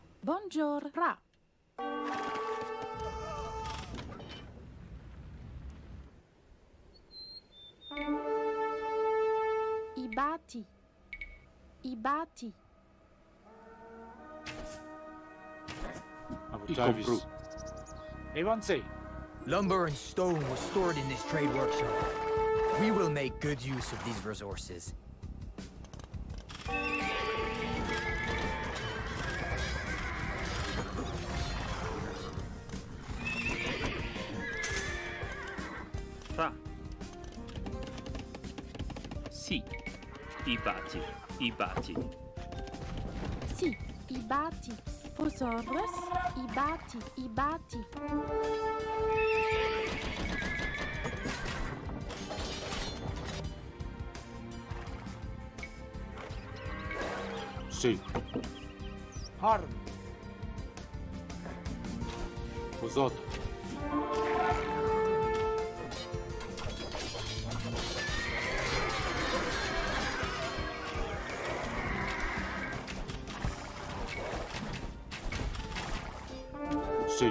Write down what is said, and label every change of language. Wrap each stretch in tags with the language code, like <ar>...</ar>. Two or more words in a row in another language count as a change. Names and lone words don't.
<fr>Bonjour. Ra. Ibati. Ibati. Compru. Evansei.</fr> <en>Lumber and stone was stored in this trade workshop. We will make good use of these resources. Ra. Si. Ibati. Ibati. Si. Ibati. Posaurus. Ibati. Ibati. Si. Harm. Uzot. Si.</en>